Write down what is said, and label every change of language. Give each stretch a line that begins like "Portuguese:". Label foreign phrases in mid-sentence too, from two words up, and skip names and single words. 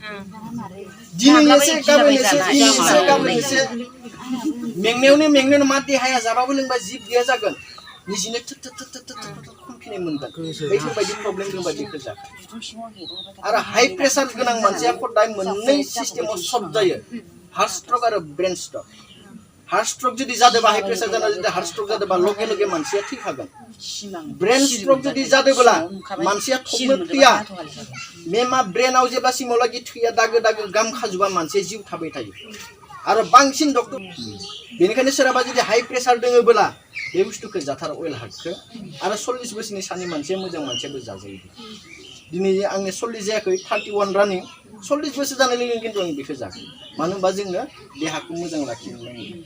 Bodo: दिनै एसे गाबोन एसे मेंनायावनो मा देहाया जाबाबो लोंबा जिब गैया जागोन निजिनो खमफिनाय मोनगोन बेफोरबायदि प्रब्लेम दंबा बेखौ जा आरो
English: high pressure
Bodo: गोनां मानसिया खदाय मोननै सिस्टेमाव सर्ट जायो
English: heart stroke
Bodo: आरो
English: brain stroke heart stroke
Bodo: जुदि जादोंबा
English: high pressure
Bodo: जाना जुदि
English: heart stroke
Bodo: जादोंबा लगे मानसिया थैखागोन
English: brain stroke
Bodo: जुदि जादोंब्ला मानसिया थबनो थैया मेमा ब्रेनाव जेब्लासिमावलागि थैया दागो गाम खाजुबा मानसिया जिउ थाबाय थायो आरो बांसिन डक्टर बेनिखायनो सोरहाबा जुदि
English: high pressure
Bodo: दङोब्ला बे बुस्थुखौ जाथार अइल हार्टखौ आरो 40 बोसोरनि सानि मानसिया मोजां मानसियाबो जाजायो दिनै आंनि 40 जायाखै 31 रानिं 40 बोसोर जानाय लोगो खिन्थु आं बेखौ जागोन मानो होनबा जोङो देहाखौ मोजां लाखिनो नांगौ